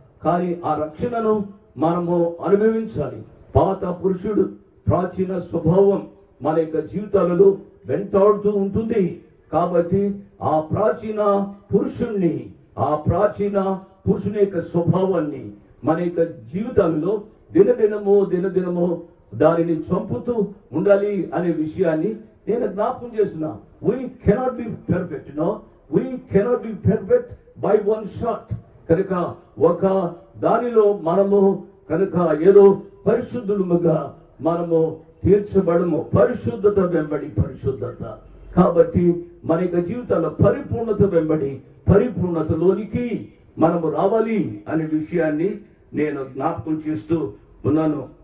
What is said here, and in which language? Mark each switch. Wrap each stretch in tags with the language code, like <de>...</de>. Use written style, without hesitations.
<te>కానీ ఆ రక్షణను మనము అనుభవించాలి. పాత పురుషుడు, ప్రాచీన స్వభావం మన యొక్క జీవితాలలో వెంటాడుతూ ఉంటుంది. కాబట్టి ఆ ప్రాచీన పురుషుణ్ణి, ఆ ప్రాచీన పురుషుని యొక్క స్వభావాన్ని మన యొక్క జీవితాలలో దినదినము దానిని చంపుతూ ఉండాలి అనే విషయాన్ని నేను జ్ఞాపకం చేస్తున్నా.</te> <en>We cannot be perfect, we cannot be perfect by one shot.</en> <te>కనుక ఒక దానిలో మనము కనుక ఏదో పరిశుద్ధులుగా మనము తీర్చబడము. పరిశుద్ధత వెంబడి పరిశుద్ధత. కాబట్టి మన యొక్క జీవితాల పరిపూర్ణత వెంబడి పరిపూర్ణతలోనికి మనము రావాలి అనే విషయాన్ని నేను జ్ఞాపకం చేస్తూ ఉన్నాను.</te>